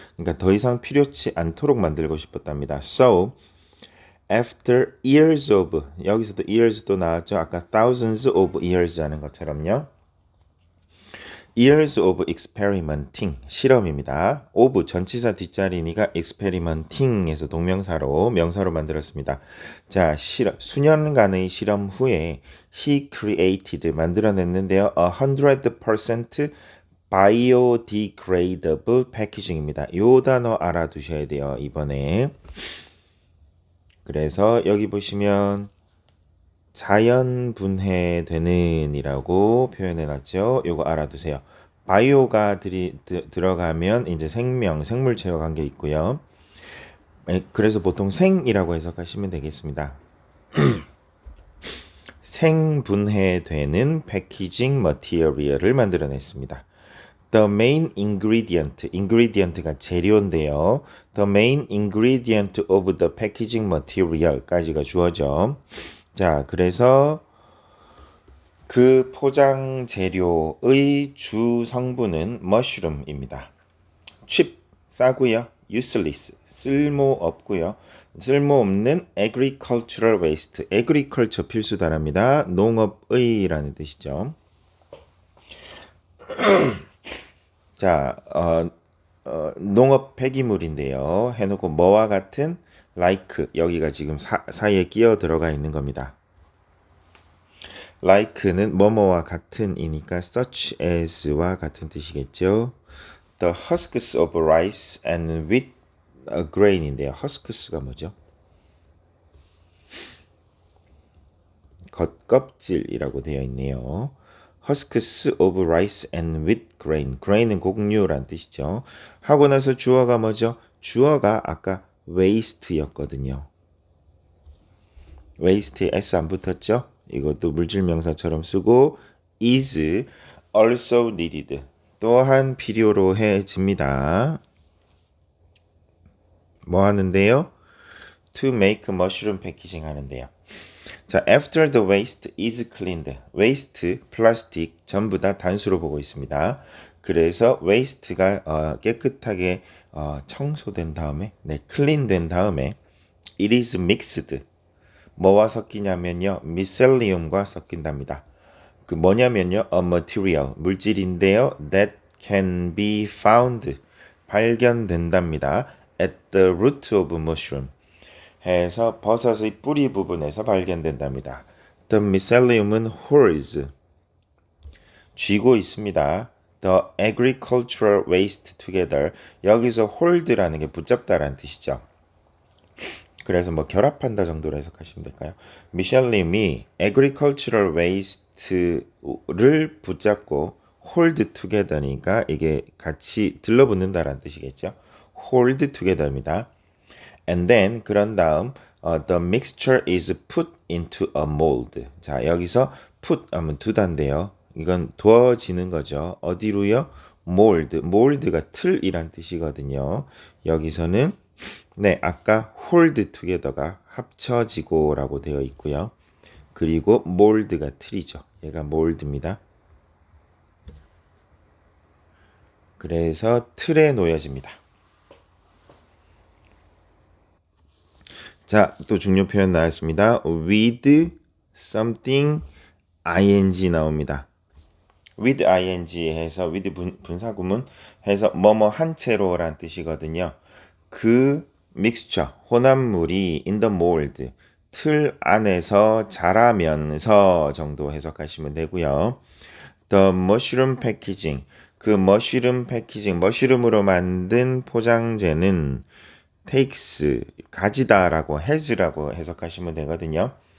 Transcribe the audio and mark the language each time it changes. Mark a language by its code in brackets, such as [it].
[ko] 그러니까 더 이상 필요치 않도록 만들고 싶었답니다. So after years of, 여기서도 years도 나왔죠. 아까 [en] thousands of years [ko] 하는 것처럼요. [en] years of experimenting, [ko] 실험입니다. of 전치사 뒷자리니까 experimenting에서 동명사로 명사로 만들었습니다. 자, 수년간의 실험 후에 [en] he created, [ko] 만들어냈는데요. [en] 100% biodegradable packaging [ko] 입니다. 요 단어 알아두셔야 돼요, 이번에. 그래서 여기 보시면 자연 분해되는 이라고 표현해놨죠. 요거 알아두세요. 바이오가 들어가면 이제 생물체와 관계 있고요. 그래서 보통 생이라고 해석하시면 되겠습니다. 생분해되는 패키징 머티리얼을 만들어냈습니다. [en] The main ingredient가 재료인데요. The main ingredient of the packaging material까지가 주어져. [ko] 자, 그래서 그 포장 재료의 주 성분은 머쉬룸입니다. [en] cheap, [ko] 싸고요. [en] useless, [ko] 쓸모없고요. 쓸모없는 agricultural waste, agriculture 필수 단어입니다. 농업의라는 뜻이죠. 자, 농업 폐기물인데요. 해놓고 뭐와 같은 like, 여기가 지금 사이에 끼어 들어가 있는 겁니다. like는 뭐뭐와 같은이니까 such as와 같은 뜻이겠죠. [en] The husks of rice and wheat grain인데요. [ko] husks가 뭐죠? 겉껍질이라고 되어 있네요. [en] husks of rice and wheat grain. [ko] grain은 곡류란 뜻이죠. 하고 나서 주어가 뭐죠? 주어가 아까 waste였거든요. waste에 s 안 붙었죠? 이것도 물질명사처럼 쓰고 [en] is also needed. [ko] 또한 필요로 해집니다. 뭐 하는데요? [en] To make mushroom packaging [ko] 하는데요. 자, [en] after the waste is cleaned. [ko] waste, 플라스틱 전부 다 단수로 보고 있습니다. 그래서 waste가 깨끗하게 청소된 다음에, clean 된 다음에 [en] it is mixed. [ko] 뭐와 섞이냐면요, miscellaneum과 섞인답니다. 그 뭐냐면요. [en] A material, [ko] 물질인데요. [en] That can be found, [ko] 발견된답니다. [en] At the root of mushroom. [ko] 해서 버섯의 뿌리 부분에서 발견된답니다. [en] The mycelium은 holds, [ko] 쥐고 있습니다. [en] The agricultural waste together. [ko] 여기서 hold라는 게 붙잡다라는 뜻이죠. 그래서 뭐 결합한다 정도로 해석하시면 될까요? 미셸님이 agricultural waste를 붙잡고 [en] hold together [ko] 니까 이게 같이 들러붙는다라는 뜻이겠죠. [en] hold together입니다. And then [ko] 그런 다음 [en] the mixture is put into a mold. [ko] 자, 여기서 put 하면 두다인데요. 이건 두어지는 거죠. 어디로요? mold. mold가 틀이란 뜻이거든요. 여기서는 네, 아까 hold together가 합쳐지고라고 되어 있고요. 그리고 mold가 틀이죠. 얘가 mold입니다. 그래서 틀에 놓여집니다. 자, 또 중요 표현 나왔습니다. with something ing 나옵니다. with ing 해서 with 분사구문 해서 뭐뭐 한 채로란 뜻이거든요. 그 mixture, 혼합물이 [en] in the mold, [ko] 틀 안에서 자라면서 정도 해석하시면 되고요. The mushroom packaging, 그 머쉬룸 패키징, 머쉬룸으로 만든 포장재는 takes, 가지다라고 has라고 해석하시면 되거든요.